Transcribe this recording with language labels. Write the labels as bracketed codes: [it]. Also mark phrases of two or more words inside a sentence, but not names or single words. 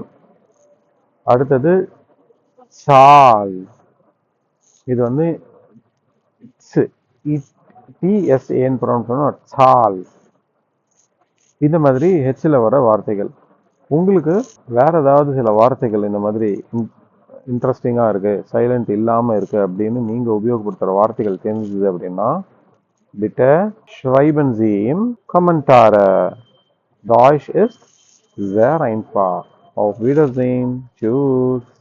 [ta] அடுத்தது சால், இது வந்து டிஎஸ்ஏன்னு ப்ரொனவுன்ஸ் பண்ணோம், சால். இந்த மாதிரி ஹெச்சில் வர வார்த்தைகள். உங்களுக்கு வேற ஏதாவது சில வார்த்தைகள் இந்த மாதிரி இன்ட்ரெஸ்டிங்காக இருக்குது, சைலண்ட் இல்லாமல் இருக்குது அப்படின்னு நீங்கள் உபயோகப்படுத்துகிற வார்த்தைகள் தெரிஞ்சது அப்படின்னா, [de] bitte schreiben Sie im Kommentare. Deutsch ist sehr einfach. Auf Wiedersehen. Tschüss.